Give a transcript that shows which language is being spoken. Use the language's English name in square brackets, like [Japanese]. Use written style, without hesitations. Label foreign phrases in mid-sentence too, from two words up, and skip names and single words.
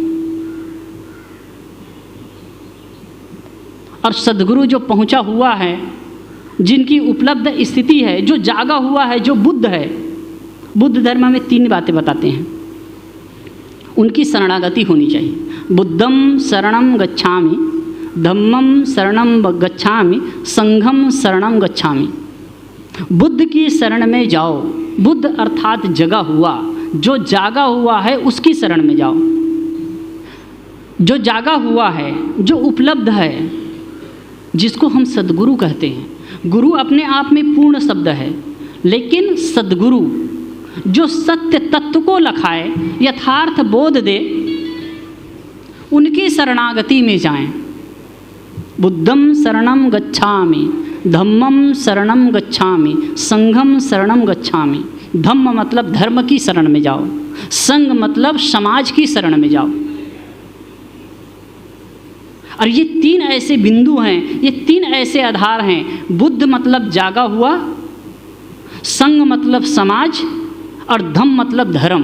[Hindi] और सद्गुरु जो पहुंचा हुआ है, जिनकी उपलब्ध स्थिति है, जो जागा हुआ है, जो बुद्ध है, बुद्ध धर्म में 3 बातें बताते हैं। उनकी शरणागति होनी चाहिए। [Pali] बुद्धम शरणम गच्छामि, धम्मम शरणम गच्छामि, संघम शरणम गच्छामि। [Hindi] बुद्ध की शरण में जाओ। बुद्ध अर्थात जगा हुआ, जो जागा हुआ है उसकी शरण में जाओ। जो जागा हुआ है, जो उपलब्ध है, जिसको हम सद्गुरु कहते हैं। गुरु अपने आप में पूर्ण शब्द है, लेकिन सद्गुरु जो सत्य तत्व को लखाए, यथार्थ बोध दे, उनकी शरणागति में जाएं। [Pali] बुद्धम शरणम गच्छामि, धम्मम शरणम गच्छामि, संघम शरणम गच्छामि। [Hindi] धम्म मतलब धर्म की शरण में जाओ, संघ मतलब समाज की शरण में जाओ। और ये 3 ऐसे बिंदु हैं, ये 3 ऐसे आधार हैं। बुद्ध मतलब जागा हुआ, संघ मतलब समाज, और धम्म मतलब धर्म।